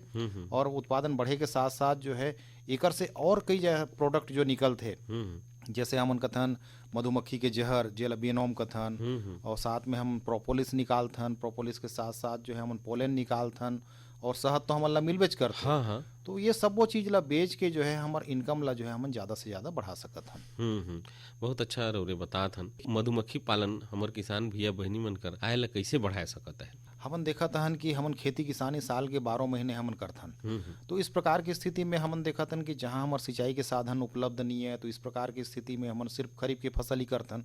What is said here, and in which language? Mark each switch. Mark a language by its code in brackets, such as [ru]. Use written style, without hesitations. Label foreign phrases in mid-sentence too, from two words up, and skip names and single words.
[hne] और उत्पादन बढ़े के साथ साथ जो है एकर से और कई प्रोडक्ट जो निकलते, जैसे हमन कथन मधुमक्खी के जहर जेल बेनोम कथन, और साथ में हम प्रोपोलिस निकालथन, प्रोपोलिस के साथ साथ जो है हम पोलन निकालथन, और शहद तो हमन ला मिलबेच करते। हाँ। तो ये सब वो चीज ला बेच के जो है हमार इनकम ला जो है हम ज्यादा से ज्यादा बढ़ा सकत हन। बहुत अच्छा रे बतात हन। मधुमक्खी पालन हमार किसान भैया बहनी मन कर आय ला कैसे बढ़ा सकत है? हमन देखा हन कि हमन खेती किसानी साल के 12 महीने हमन करथन। तो इस प्रकार की स्थिति में हमन देखा हन कि जहाँ हमार सिंचाई के साधन उपलब्ध नहीं है, तो इस प्रकार की स्थिति में हमन सिर्फ खरीफ की फसल ही करथन।